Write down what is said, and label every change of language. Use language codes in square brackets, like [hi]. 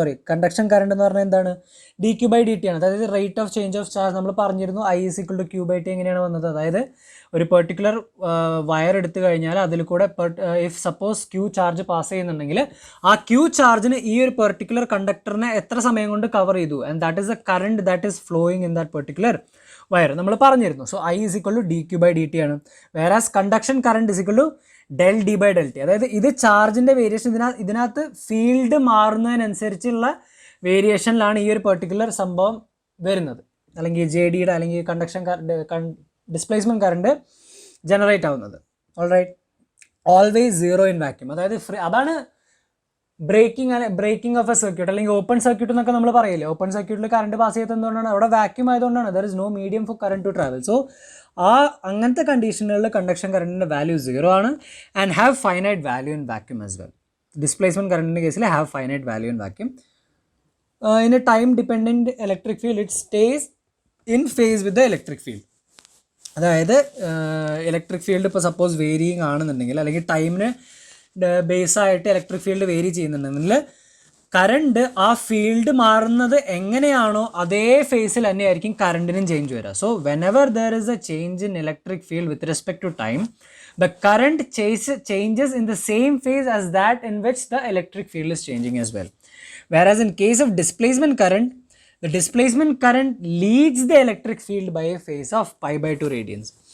[en] Conduction current [ml] എന്ന് പറഞ്ഞാൽ എന്താണ്? [en] dq by dt ആണ്. [ml] അതായത് [en] rate of change of charge [ml] നമ്മൾ പറഞ്ഞിരുന്നു [en] I is equal to q by t [ml] എങ്ങനെയാണ് വന്നത്? അതായത് ഒരു [en] particular wire [ml] എടുത്തു കഴിഞ്ഞാൽ അതിൽ കൂടെ [en] if suppose q charge pass [ml] ചെയ്യുന്നുണ്ടെങ്കിൽ ആ [en] q ചാർജിന് [ml] ഈ ഒരു [en] particular കണ്ടക്ടറിനെ [ml] എത്ര സമയം കൊണ്ട് കവർ ചെയ്തു, [en] and that is a current that is flowing in that particular wire [ml] നമ്മൾ പറഞ്ഞിരുന്നു. [en] so I is equal to dq by dt [ml] ആണ്. [en] Whereas conduction current is equal to del d by del t. [ml] അതായത് ഇത് ചാർജിൻ്റെ variation, ഇതിനകത്ത് field മാറുന്നതിനനുസരിച്ചുള്ള വേരിയേഷനിലാണ് ഈ ഒരു particular സംഭവം വരുന്നത്, അല്ലെങ്കിൽ ജെ ഡിയുടെ അല്ലെങ്കിൽ [en] conduction displacement current generate [ml] ആവുന്നത്. [en] Alright, always zero in vacuum. [ml] അതായത് അതാണ് [en] breaking of a circuit അല്ലെങ്കിൽ open circuit [ml] എന്നൊക്കെ നമ്മൾ പറയില്ലേ. [en] open സർക്യൂട്ടിൽ current pass [ml] ചെയ്യാത്തത് എന്തുകൊണ്ടാണ്? അവിടെ [en] vacuum [ml] ആയതുകൊണ്ടാണ്. [en] There is no medium for current to travel. [ml] So അങ്ങനത്തെ കണ്ടീഷനുകളിൽ [en] conduction കറണ്ടിൻ്റെ value zero [ml] ആണ് [en] And have finite value in vacuum as well. Displacement കറണ്ടിൻ്റെ [ml] കേസിൽ [en] Have finite value in vacuum. In a time dependent electric field it stays in phase with the electric field. [ml] അതായത് [en] electric field ഇപ്പോൾ suppose varying [ml] ആണെന്നുണ്ടെങ്കിൽ അല്ലെങ്കിൽ ടൈമിന് ബേസായിട്ട് electric field vary ചെയ്യുന്നുണ്ടെങ്കിൽ current ആ field മാറുന്നത് എങ്ങനെയാണോ അതേ ഫേസിൽ തന്നെയായിരിക്കും കറണ്ടിനും ചേഞ്ച് വരിക. So whenever [en] There is a change in electric field with respect to time, the current changes in the same phase as that in which the electric field is changing as well. Whereas in case of displacement current, the displacement current leads the electric field by a phase of pi by 2 radians.